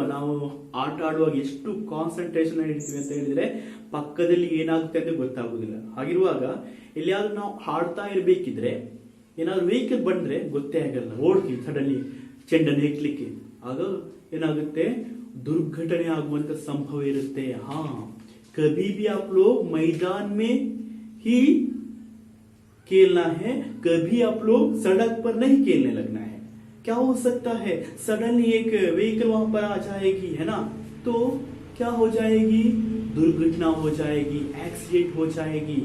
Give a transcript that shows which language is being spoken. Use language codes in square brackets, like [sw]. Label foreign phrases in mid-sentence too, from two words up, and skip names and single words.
[kn] ನಾವು ಆಟ ಆಡುವಾಗ ಎಷ್ಟು ಕಾನ್ಸಂಟ್ರೇಷನ್ ಇರ್ತೀವಿ ಅಂತ ಹೇಳಿದ್ರೆ ಪಕ್ಕದಲ್ಲಿ ಏನಾಗುತ್ತೆ ಅಂತ ಗೊತ್ತಾಗುದಿಲ್ಲ. ಹಾಗಿರುವಾಗ ಎಲ್ಲಿಯಾದ್ರೂ ನಾವು ಹಾಡ್ತಾ ಇರ್ಬೇಕಿದ್ರೆ ಏನಾದ್ರು ವೆಹಿಕಲ್ ಬಂದ್ರೆ ಗೊತ್ತೇ ಆಗಲ್ಲ, ಓಡ್ತೀವಿ ಸಡನ್ಲಿ ಚೆಂಡನ್ನು ಹೆಕ್ಲಿಕ್ಕೆ. ಆಗ ಏನಾಗುತ್ತೆ, ದುರ್ಘಟನೆ ಆಗುವಂತ ಸಂಭವ ಇರುತ್ತೆ. [hi] ಹಾ, ಕಭಿ भी आप लोग मैदान में ही खेलना है, कभी आप लोग सड़क पर नहीं खेलने लगना है. क्या हो सकता है, सडनली एक व्हीकल वहां पर आ जाएगी, है ना, तो क्या हो जाएगी, दुर्घटना हो जाएगी, एक्सीडेंट हो जाएगी.